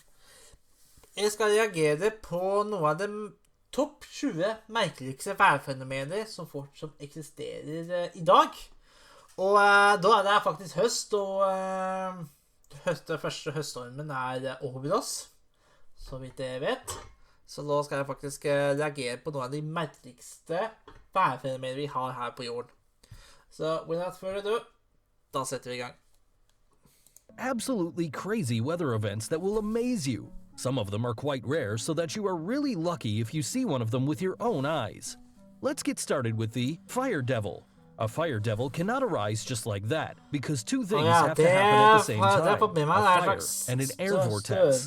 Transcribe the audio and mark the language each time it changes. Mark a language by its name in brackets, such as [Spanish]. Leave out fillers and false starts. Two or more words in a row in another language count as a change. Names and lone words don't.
[Norwegian] Jeg skal reagere på noe av de topp 20 merkeligste værfenomener som eksisterer i dag. Og da er det faktisk høst, og første høststormen er over oss, så vidt jeg vet. Så da skal jeg faktisk reagere på noe av de merkeligste værfenomener vi har her på jorden. [English] So, without further ado, [Norwegian] da setter vi I gang. [English] Absolutely crazy weather events that will amaze you. Some of them are quite rare, so that you are really lucky if you see one of them with your own eyes. Let's get started with the fire devil. A fire devil cannot arise just like that, because two things have to happen at the same time, a fire and an air vortex.